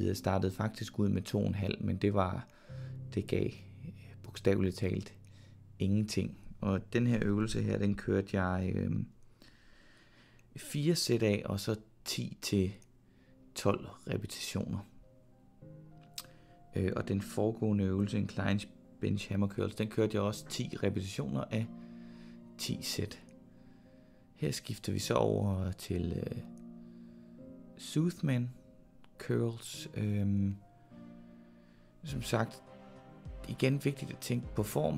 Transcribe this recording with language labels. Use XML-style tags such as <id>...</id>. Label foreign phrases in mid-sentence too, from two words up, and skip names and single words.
<da>Jeg startede faktisk ud med 2,5, men det gav bogstaveligt talt ingenting. Og den her øvelse her, den kørte jeg 4 sæt af, og så 10 til 12 repetitioner. Og den foregående øvelse,</da> <en>incline bench hammer curls,</en> <da>den kørte jeg også 10 repetitioner af 10 sæt. Her skifter vi så over til</da> <en>Soothman curls.</en> <da>Som sagt, igen vigtigt at tænke på form.</da>